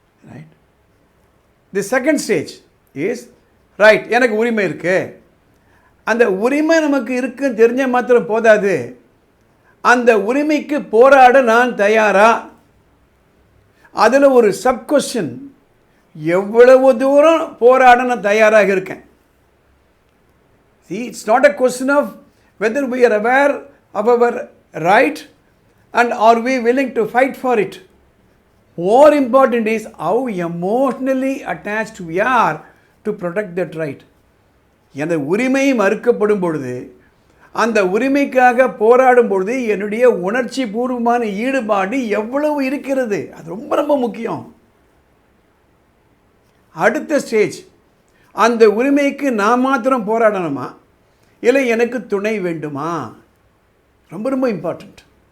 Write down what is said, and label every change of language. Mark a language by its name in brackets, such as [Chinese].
[English] Right. The second stage is right, எனக்கு உரிமை இருக்குது. [Tamil] அந்த உரிமை நமக்கு இருக்குன்னு தெரிஞ்ச மாத்திரம் போதாது, அந்த உரிமைக்கு போராட நான் தயாரா? அதில் ஒரு சப் கொஸ்டின், எவ்வளவு தூரம் போராட நான் தயாராக இருக்கேன்? [English] See, it's not a question of whether we are aware of our right and are we willing to fight for it. More important is how emotionally attached we are to protect that right. [Tamil] எனது உரிமை மறுக்கப்படும் பொழுது, அந்த உரிமைக்காக போராடும் பொழுது என்னுடைய உணர்ச்சி பூர்வமான ஈடுபாடு எவ்வளவு இருக்கிறது, அது ரொம்ப ரொம்ப முக்கியம். அடுத்த ஸ்டேஜ், அந்த உரிமைக்கு நான் மாத்திரம் போராடணுமா, இல்லை எனக்கு துணை வேண்டுமா? ரொம்ப ரொம்ப இம்பார்ட்டண்ட்.